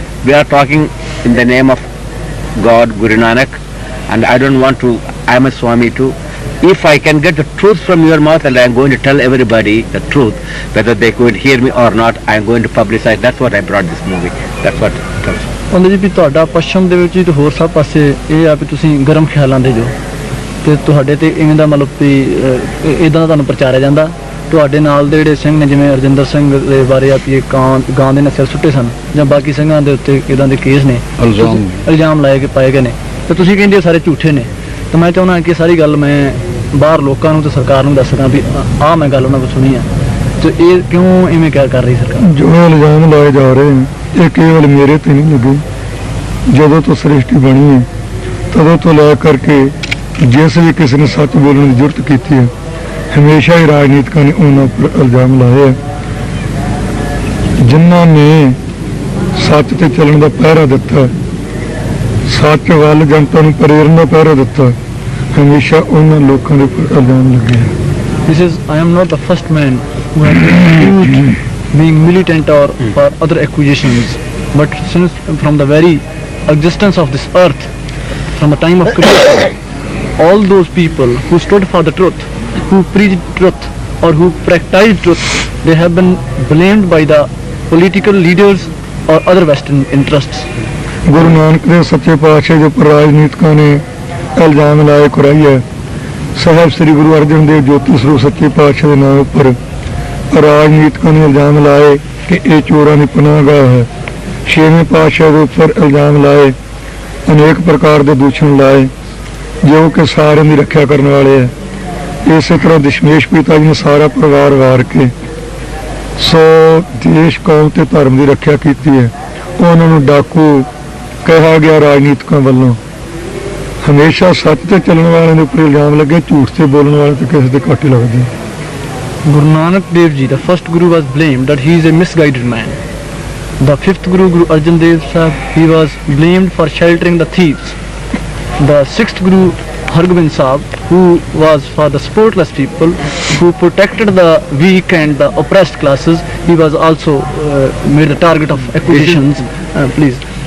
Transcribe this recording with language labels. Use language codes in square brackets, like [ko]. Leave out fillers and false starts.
[en] We are talking in the name of God, Guru Nanak. And I don't want to, I am a Swami too. If I can get the truth from your mouth, and I am going to tell everybody the truth, whether they could hear me or not, I am going to publicize. That's what I brought this movie. That's what it comes. [pa] ਉਹਦੇ ਜੀ ਵੀ ਤੁਹਾਡਾ ਪੱਛਮ ਦੇ ਵਿੱਚ ਤੇ ਹੋਰ ਸਭ ਪਾਸੇ ਇਹ ਆ ਵੀ ਤੁਸੀਂ ਗਰਮ ਖਿਆਲਾਂ ਦੇ ਜੋ ਤੇ ਤੁਹਾਡੇ ਤੇ ਇਵੇਂ ਦਾ ਮਤਲਬ ਵੀ ਇਦਾਂ ਦਾ ਤੁਹਾਨੂੰ ਪ੍ਰਚਾਰਿਆ ਜਾਂਦਾ। ਤੁਹਾਡੇ ਨਾਲ ਦੇ ਜਿਹੜੇ ਸਿੰਘ ਨੇ ਜਿਵੇਂ ਅਰਜਿੰਦਰ ਸਿੰਘ ਦੇ ਬਾਰੇ ਆ ਵੀ ਇਹ ਗਾਂ ਦੇ ਨੇ ਸਿਰ ਸੁੱਟੇ ਸਨ ਜਾਂ ਬਾਕੀ ਸਿੰਘਾਂ ਦੇ ਉੱਤੇ ਇਦਾਂ ਦੇ ਕੇਸ ਨੇ ਇਲਜ਼ਾਮ ਲਾਏ ਪਾਏ ਗਏ ਨੇ ਤੇ ਤੁਸੀਂ ਕਹਿੰਦੇ ਸਾਰੇ ਝੂਠੇ ਨੇ। ਤਾਂ ਮੈਂ ਚਾਹੁੰਦਾ ਕਿ ਸਾਰੀ ਗੱਲ ਮੈਂ ਬਾਹਰ ਲੋਕਾਂ ਨੂੰ ਤੇ ਸਰਕਾਰ ਨੂੰ ਦੱਸ ਸਕਾਂ ਵੀ ਆਹ ਮੈਂ ਗੱਲ ਉਹਨਾਂ ਕੋਲ ਸੁਣੀ ਆ ਤੇ ਇਹ ਕਿਉਂ ਇਵੇਂ ਕਰ ਰਹੀ ਸਰਕਾਰ। ਜੋ ਇਲਜ਼ਾਮ ਲਾਏ ਜਾ ਰਹੇ ਨੇ ਇਹ ਕੇਵਲ ਮੇਰੇ ਤੇ ਨਹੀਂ ਲੱਗੇ। ਜਦੋਂ ਤੋਂ ਸ੍ਰਿਸ਼ਟੀ ਬਣੀ ਹੈ ਤਦੋਂ ਤੋਂ ਲੈ ਕਰਕੇ ਜਿਸ ਵੀ ਕਿਸੇ ਨੇ ਸੱਚ ਬੋਲਣ ਦੀ ਜ਼ਰੂਰਤ ਕੀਤੀ ਹੈ ਹਮੇਸ਼ਾ ਹੀ ਰਾਜਨੀਤਿਕਾਂ ਨੇ ਉਹਨਾਂ ਉੱਪਰ ਇਲਜ਼ਾਮ ਲਾਏ ਆ। ਜਿਨ੍ਹਾਂ ਨੇ ਸੱਚ ਤੇ ਚੱਲਣ ਦਾ ਪਹਿਰਾ ਦਿੱਤਾ, ਸੱਚ ਵੱਲ ਜਨਤਾ ਨੂੰ ਪ੍ਰੇਰਨ ਦਾ ਪਹਿਰਾ ਦਿੱਤਾ, ਹਮੇਸ਼ਾ ਉਹਨਾਂ ਲੋਕਾਂ ਦੇ ਉੱਪਰ ਇਲਜ਼ਾਮ ਲੱਗੇ ਆ। [en] This is, I am not the first man who has been accused being militant or for other accusations, but since from the very existence of this earth, from the time of creation, all those people who stood for the truth, who preached truth or who practiced truth, they have been blamed by the political leaders or other Western interests. [pa] Guru Nanak ਦੇ ਸੱਚੇ ਪਾਤਸ਼ਾਹ ਦੇ ਉੱਪਰ ਰਾਜਨੀਤਿਕਾਂ ਨੇ ਇਲਜ਼ਾਮ ਲਾਏ ਕਰਾਈ ਹੈ। ਸਾਹਿਬ ਸ੍ਰੀ ਗੁਰੂ ਅਰਜਨ ਦੇਵ ਜੋਤੀ ਸਰੂਪ ਸੱਚੇ ਪਾਤਸ਼ਾਹ ਦੇ ਨਾਮ ਉੱਪਰ ਰਾਜਨੀਤਿਕਾਂ ਨੇ ਇਲਜ਼ਾਮ ਲਾਏ ਕਿ ਇਹ ਚੋਰਾਂ ਦੀ ਪਨਾਹਗਾਹ ਹੈ। ਛੇਵੇਂ ਪਾਤਸ਼ਾਹ ਦੇ ਉੱਪਰ ਇਲਜ਼ਾਮ ਲਾਏ, ਅਨੇਕ ਪ੍ਰਕਾਰ ਦੇ ਦੂਸ਼ਣ ਲਾਏ ਜੋ ਕਿ ਸਾਰਿਆਂ ਦੀ ਰੱਖਿਆ ਕਰਨ ਵਾਲੇ ਹੈ। ਇਸੇ ਤਰ੍ਹਾਂ ਦਸ਼ਮੇਸ਼ ਪਿਤਾ ਜੀ ਨੇ ਸਾਰਾ ਪਰਿਵਾਰ ਵਾਰ ਕੇ ਸੋ ਦੇਸ਼ ਕੌਮ ਤੇ ਧਰਮ ਦੀ ਰੱਖਿਆ ਕੀਤੀ ਹੈ। ਉਹਨਾਂ ਨੂੰ ਡਾਕੂ ਕਿਹਾ ਗਿਆ ਰਾਜਨੀਤਿਕਾਂ ਵੱਲੋਂ। ਹਮੇਸ਼ਾ ਸੱਚ ਤੇ ਚੱਲਣ ਵਾਲਿਆਂ ਦੇ ਉੱਪਰ ਇਲਜ਼ਾਮ ਲੱਗੇ, ਝੂਠ ਤੇ ਬੋਲਣ ਵਾਲੇ ਤੇ ਕਿਸੇ ਦੇ ਘੱਟ ਹੀ ਲੱਗਦੇ। [en] Guru Nanak Dev Ji, the first Guru, was blamed that he is a misguided man. The fifth Guru, Guru Arjan Dev Sahib, he was blamed for sheltering the thieves. The sixth Guru, Hargobind Sahib, who was for the sportless people, who protected the weak and the oppressed classes, he was also made the target of accusations. Please.